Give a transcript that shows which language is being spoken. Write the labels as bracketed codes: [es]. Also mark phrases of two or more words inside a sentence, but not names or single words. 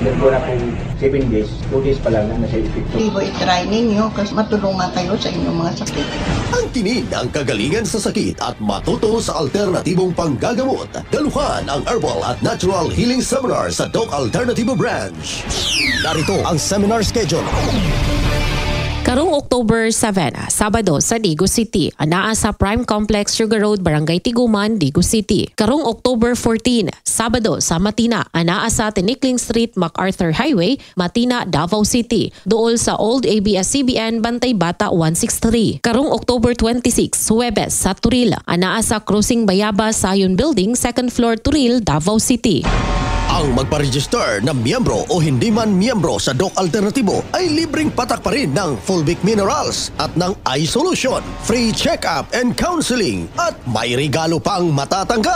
[tl] Meron na po 7 days, 2 days pa lang na nasa epekto. I-try ninyo kasi matulungan kayo sa inyong mga sakit. Ang tinig ang kagalingan sa sakit at matuto sa alternatibong panggagamot. Daluhan ang Herbal at Natural Healing Seminar sa Doc Alternatibo Branch. Narito ang seminar schedule. [ceb] Karong October 7, Sabado sa Dagu City, anaa sa Prime Complex, Sugar Road, Barangay Tiguman, Dagu City. Karong October 14, Sabado sa Matina, anaa sa Tinikling Street, MacArthur Highway, Matina, Davao City. Duol sa Old ABS-CBN, Bantay Bata 163. Karong October 26, Huwebes sa Turil, anaa sa Cruising Bayabas, Sayon Building, 2nd floor, Turil, Davao City. [tl] Ang magpa-register na miyembro o hindi man miyembro sa Doc Alternatibo ay libreng patak pa rin ng Fulvic Minerals at ng iSolution, [en] free check-up and counseling [tl] at may regalo pang matatanggap.